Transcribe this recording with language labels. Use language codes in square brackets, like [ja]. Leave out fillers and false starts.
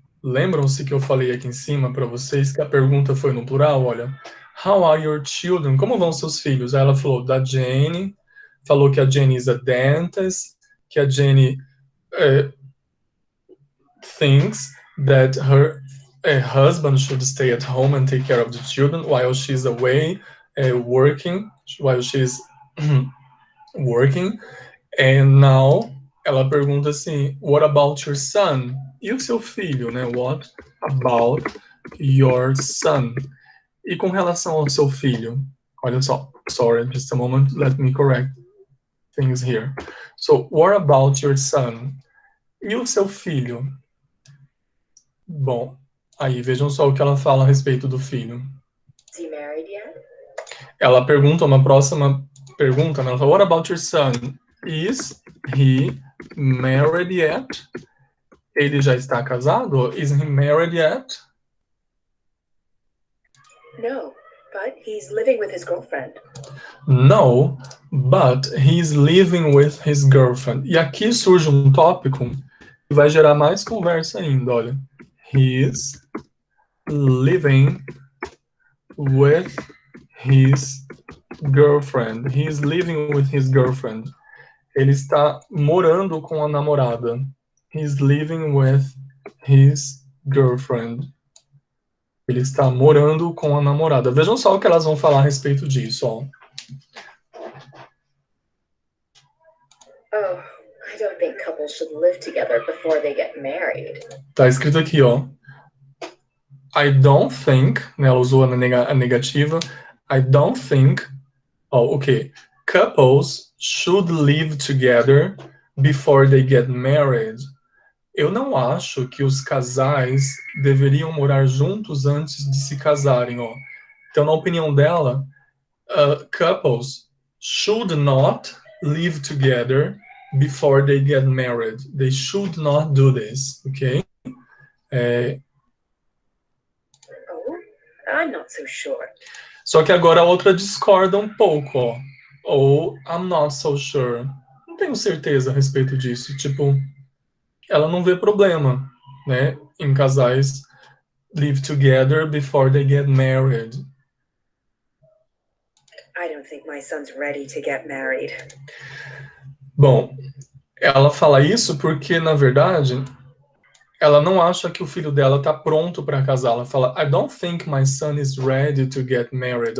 [pt] Lembram-se que eu falei aqui em cima para vocês que a pergunta foi no plural? Olha, [en] how are your children? [pt] Como vão seus filhos? Aí ela falou da Jenny, falou que a Jenny [en] is a dentist, [pt] que a Jenny [en] thinks that her husband should stay at home and take care of the children while she's away working, while she's working. And now [pt] ela pergunta assim, [en] what about your son? [pt] e o seu filho, né? [en] What about your son? [pt] E com relação ao seu filho, olha só, [en] sorry, just a moment, let me correct things here. So, what about your son? [pt] E o seu filho? Bom, aí vejam só o que ela fala a respeito do filho. [en] Is he married yet? [pt] Ela pergunta uma próxima pergunta, né? Ela fala, [en] what about your son? Is he married yet? [pt] Ele já está casado? [en] Is he married yet? No, but he's living with his girlfriend. No, but he's living with his girlfriend. [pt] E aqui surge um tópico que vai gerar mais conversa ainda, olha. [en] He's living with his girlfriend. He's living with his girlfriend. [pt] Ele está morando com a namorada. [en] He's living with his girlfriend. [pt] Ele está morando com a namorada. Vejam só o que elas vão falar a respeito disso, ó. [en] Oh, I don't think couples should live together before they get married. [pt] Tá escrito aqui, ó. [en] I don't think, [pt] né, ela usou a negativa. [en] I don't think, oh, okay. Couples should live together before they get married. [pt] Eu não acho que os casais deveriam morar juntos antes de se casarem, ó. Então, na opinião dela, [en] couples should not live together before they get married. They should not do this, ok? Oh, I'm not so sure. [pt] Só que agora a outra discorda um pouco, ó. Ou [en] I'm not so sure. [pt] Não tenho certeza a respeito disso. Tipo, ela não vê problema, né, em casais [en] live together before they get married. I don't think my son's ready to get married. [pt] Bom, ela fala isso porque, na verdade, ela não acha que o filho dela está pronto para casar. Ela fala, [en] I don't think my son is ready to get married.